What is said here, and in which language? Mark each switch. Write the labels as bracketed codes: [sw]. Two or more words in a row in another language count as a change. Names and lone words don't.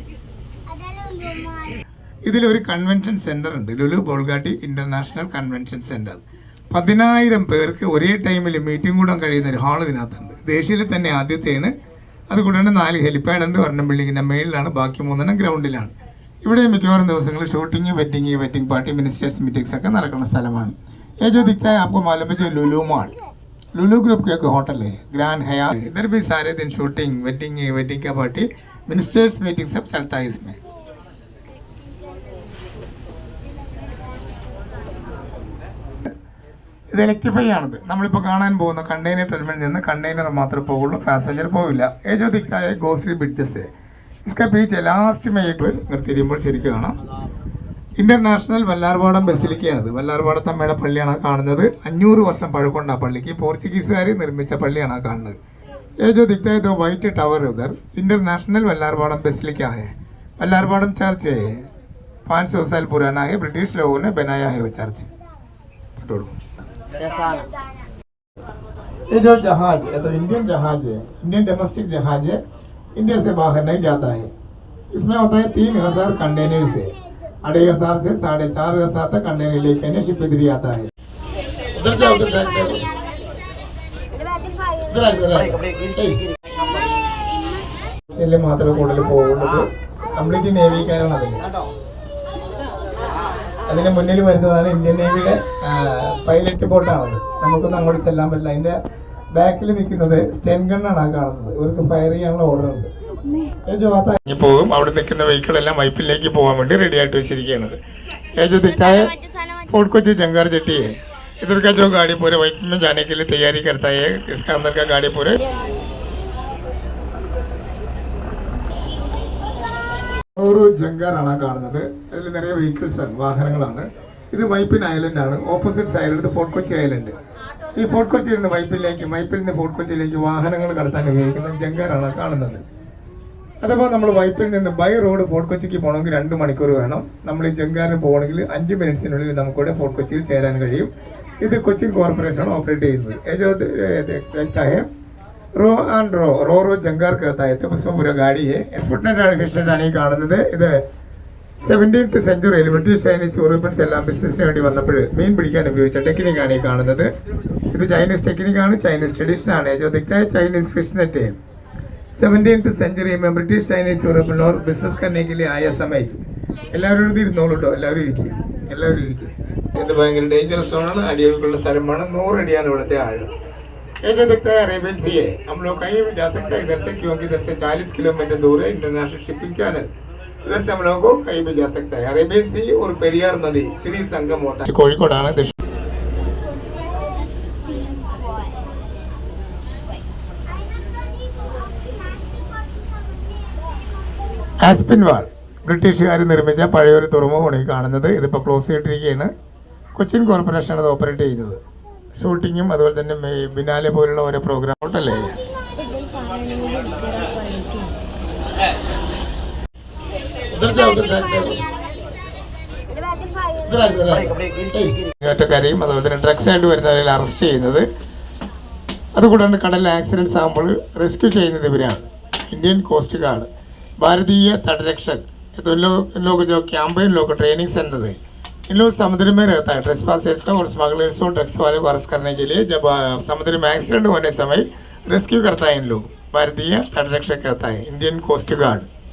[ml] ഇതിലൊരു [en] convention center [ml] ഉണ്ട്, ലുലു ബോൾഗാട്ടി ഇൻ്റർനാഷണൽ കൺവെൻഷൻ സെൻറ്റർ. 10,000 പേർക്ക് ഒരേ [en] time meeting [ml] കൂടാൻ കഴിയുന്ന ഒരു ഹാൾ ഇതിനകത്തുണ്ട്. ഏഷ്യയിൽ തന്നെ ആദ്യത്തെയാണ്. അതുകൂടാണ്ട് 4 ഹെലിപ്പാഡ് ഉണ്ട്. ഒരെണ്ണം ബിൽഡിങ്ങിൻ്റെ മേളിലാണ്, ബാക്കി 3 ഗ്രൗണ്ടിലാണ്. ഇവിടെ മിക്കവാറും ദിവസങ്ങളിൽ [en] shooting, wedding party, ministers meetings [ml] ഒക്കെ നടക്കുന്ന സ്ഥലമാണ്. [hi] ये जो दिखता है आपको मालूम है, जो लुलू मॉल, लुलू ग्रुप का एक होटल है, ग्रैंड हयात. इधर भी सारे दिन [en] shooting, wedding [hi] का [en] party, ministers meeting [hi] सब चलता है इसमें. [ml] ഇത് ഇലക്ട്രിഫൈ ആണത്. നമ്മളിപ്പോൾ കാണാൻ പോകുന്ന [en] container terminal [ml] നിന്ന് കണ്ടെയ്നർ മാത്രമേ പോകുള്ളൂ, പാസഞ്ചർ പോവില്ല. [hi] ये जो दिखता है गोश्री ब्रिड्जेस है, इसका पीछे लास्ट में एक [ml] നിർത്തിയിരിക്കുമ്പോൾ ശരിക്കും കാണാം ഇന്റർനാഷണൽ വല്ലാർപാടം ബസിലിക്കയാണിത്. വല്ലാർപാടത്തമ്മയുടെ പള്ളിയാണ് കാണുന്നത്. 500 വർഷം പഴക്കമുണ്ട് ആ പള്ളിക്ക്. പോർച്ചുഗീസുകാർ നിർമ്മിച്ച പള്ളിയാണ് കാണുന്നത്. [hi] ये जो दिखता है तो [en] white tower [hi] उधर इंटरनेशनल वल्लारबाड़म बेसिलिका है. वल्लारबाड़म चर्च है, 500 साल पुराना है. ब्रिटिश लोगों ने बनाया है वो चर्च. ये जो जहाज है तो इंडियन जहाज है, [en] Indian domestic [hi] जहाज है, इंडिया से बाहर नहीं जाता है. इसमें होता है 3000 कंटेनर्स है. 2500 से 4500 तक कंटेनर लेके आने शिप इधर ही आता है. उधर जाओ, उधर जाओ, [ml] മാത്രമേ കൂടുതൽ പോകുന്നത്. കംപ്ലീറ്റ് നേവിക്കാരാണ് അതിൽ. അതിന് മുന്നിൽ വരുന്നതാണ് ഇന്ത്യൻ നേവിയുടെ [en] pilot boat. [ml] നമുക്കൊന്നും അങ്ങോട്ട് ചെല്ലാൻ പറ്റില്ല. അതിന്റെ ബാക്കിൽ നിൽക്കുന്നത് [en] Sten gun [ml] ആ കാണുന്നത്. ഇവർക്ക് ഫയർ ചെയ്യാനുള്ള ഓർഡർ ഉണ്ട്. പോകും. അവിടെ നിൽക്കുന്ന വെഹിക്കിൾ എല്ലാം വൈപ്പിലേക്ക് പോകാൻ വേണ്ടി റെഡി ആയിട്ട് വെച്ചിരിക്കുകയാണ്. [hi] फोर्ट कोची जंगार जेटी है. इधर का जो गाड़ी पूरे वाइप में जाने के लिए तैयारी करता है, इसका अंदर का गाड़ी पूरे [ml] ഒരു ജങ്കാറാണ് കാണുന്നത്. അതിൽ നിറയെ വെഹിക്കിൾസ് ആണ്, വാഹനങ്ങളാണ്. ഇത് വൈപ്പിൻ ഐലൻഡ് ആണ്. [en] opposite side [ml] ഫോർട്ട് കൊച്ചി ഐലൻഡ്. ഈ ഫോർട്ട് കൊച്ചിയിൽ നിന്ന് വൈപ്പിൽ നിന്ന് ഫോർട്ട് കൊച്ചിയിലേക്ക് വാഹനങ്ങൾ കടത്താൻ ഉപയോഗിക്കുന്ന ജങ്കാറാണ് കാണുന്നത്. അഥവാ നമ്മൾ വൈപ്പിൽ നിന്ന് [en] by road [ml] ഫോർട്ട് കൊച്ചിക്ക് പോകണമെങ്കിൽ 2 മണിക്കൂർ വേണം. നമ്മൾ ഈ ജങ്കാറിന് പോകണമെങ്കിൽ 5 മിനിറ്റ്സിനുള്ളിൽ നമുക്കിവിടെ ഫോർട്ട് കൊച്ചിയിൽ ചേരാൻ കഴിയും. ഇത് കൊച്ചിൻ കോർപ്പറേഷൻ ഓപ്പറേറ്റ് ചെയ്യുന്നത്. [en] ro and ro [hi] जंगार कहता है. तो उसमें पूरा गाड़ी है. [ml] ഫിഷ്നെറ്റ് ആണ് ഈ കാണുന്നത്. ഇത് [en] 17th century British Chinese Europeans [ml] എല്ലാം ബിസിനസ്സിന് വേണ്ടി വന്നപ്പോൾ മീൻ പിടിക്കാൻ ഉപയോഗിച്ച ടെക്നിക്കാണ് ഈ കാണുന്നത്. ഇത് [en] Chinese technique, Chinese tradition. [hi] जो दिखता है [en] Chinese fishnet [hi] है. [en] 17th century [hi] में [en] British Chinese European [hi] और बिजनेस करने के लिए आया समय. [ml] എല്ലാവരും ഇരുന്നോളൂ കേട്ടോ, എല്ലാവരും ഇരിക്കുക. ഇത് ഭയങ്കര [en] dangerous zone, [ml] അടിയൊഴുക്കുള്ള സ്ഥലമാണ്. 100 അടിയാണ് ഇവിടുത്തെ ആഴം. [hi] ये जो दिखता है अरेबियन सी है, हम लोग कहीं भी जा सकते हैं इधर से, क्योंकि इधर से 40 किलोमीटर दूर है [en] international shipping channel. [hi] इधर से हम लोगों को कहीं भी जा सकता है. अरेबियन सी और पेरियार नदी इतनी संगम होता है. [ml] കോഴിക്കോടാണ് ആസ്പിൻ വാൾ ബ്രിട്ടീഷുകാർ നിർമ്മിച്ച പഴയൊരു തുറമുഖമാണ് ഈ കാണുന്നത്. ഇതിപ്പോൾ ക്ലോസ് ചെയ്തിട്ടിരിക്കുകയാണ്. കൊച്ചിൻ കോർപ്പറേഷനാണ് ഇത് ഓപ്പറേറ്റ് ചെയ്യുന്നത്. ഷൂട്ടിങ്ങും അതുപോലെ തന്നെ ബിനാലെ പോലുള്ള ഓരോ പ്രോഗ്രാം ഔട്ടല്ലേ. ഒറ്റക്കാരെയും അതുപോലെ തന്നെ ഡ്രഗ്സ് ആയിട്ട് വരുന്നവരെ അറസ്റ്റ് ചെയ്യുന്നത്, അതുകൂടാണ്ട് കടൽ [en] accident sample rescue [ml] ചെയ്യുന്നത് ഇവരാണ്. [hi] इंडियन कोस्ट गार्ड, भारतीय तटरक्षक, तो इन लोग जो कैंप है, इन लोग का [en] training center [hi] है. इन लोग समुद्र में रहता है ट्रेसपासर्स का और स्मगलर्स और ड्रग्स वाले को अरेस्ट करने के लिए. जब समुद्र में एक्सीडेंट होने समय रेस्क्यू करता है इन लोग. भारतीय तटरक्षक कहता है, इंडियन कोस्ट गार्ड.